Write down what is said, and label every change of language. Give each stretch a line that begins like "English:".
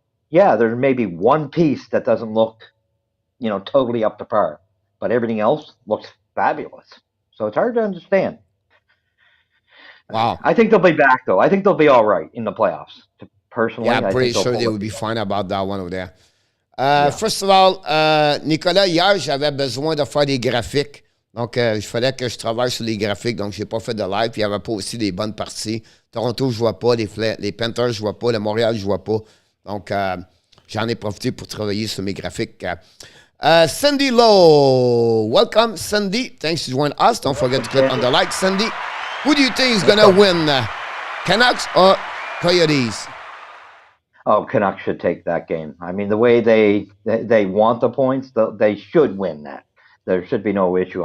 English: There's maybe one piece that doesn't look, totally up to par, but everything else looks fabulous. So it's hard to understand. Wow. I think they'll be back though. I think they'll be all right in the playoffs. Personally, yeah, I'm pretty sure they will be fine about that one over there. First of all,
French: Nicolas, hier, j'avais besoin de faire des graphiques. Donc, il fallait que je travaille sur les graphiques. Donc, je n'ai pas fait de live. Puis, il n'y avait pas aussi des bonnes parties. Toronto, je ne vois pas. Les Panthers, je ne vois pas. Le Montréal, je ne vois pas. Donc, j'en ai profité pour travailler sur mes graphiques.
English: Cindy Lowe. Welcome, Cindy. Thanks for joining us. Don't forget to click on the like, Cindy. Who do you think is going to win? Canucks or Coyotes? Oh, Canucks should take that game. I mean, the way they want the points, they should win that. There should be no issue.